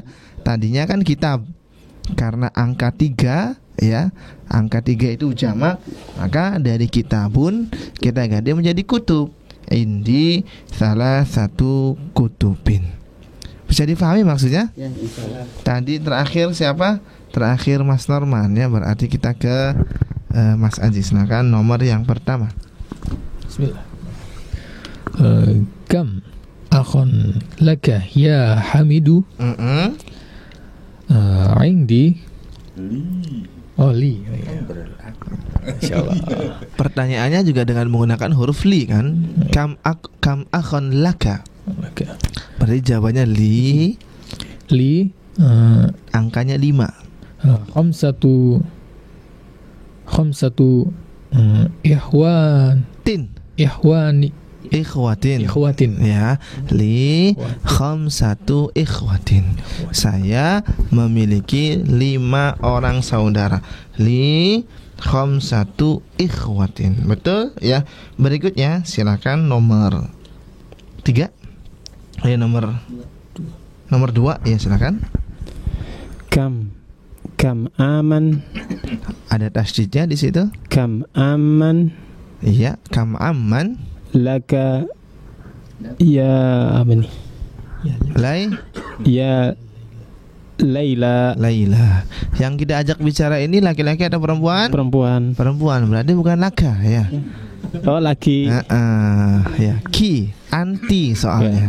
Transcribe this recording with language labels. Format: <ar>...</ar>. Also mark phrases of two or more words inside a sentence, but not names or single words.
<id>Tadinya kan kitab, karena angka 3 ya, angka 3 itu jamak, maka dari kitabun kita ganti menjadi kutub. Indi salah satu kutubin. Bisa difahami maksudnya? Ya, insyaallah. Tadi terakhir siapa? Terakhir Mas Norman ya, berarti kita ke Mas Aji. Silakan nomor yang pertama. Bismillah.</id> <ar>كم أخاً لك يا حميد. عندي لي.</ar> <id>Insyaallah. Pertanyaannya juga dengan menggunakan huruf li kan?</id> <ar>كم أخاً لك.</ar> <id>Berarti jawabannya li. Angkanya 5.</id> <ar>خمسة إخوة</ar> <id>ya,</id> <ar>لي خمسة إخوة,</ar> <id>saya memiliki 5 orang saudara.</id> <ar>لي خمسة إخوة,</ar> <id>betul ya. Berikutnya silakan nomor 3. Nomor 2 ya, silakan.</id> <ar>كم عماً,</ar> <id>ada tasydidnya di situ.</id> <ar>كم عماً, iya, كم عماً</ar> <id>laka ya apa nih?</id> <ar>يا ليلى.</ar> <id>Yang kita ajak bicara ini laki-laki atau perempuan? Perempuan, berarti bukan laka ya. Oh, laki. Ya, ki, anti soalnya.</id>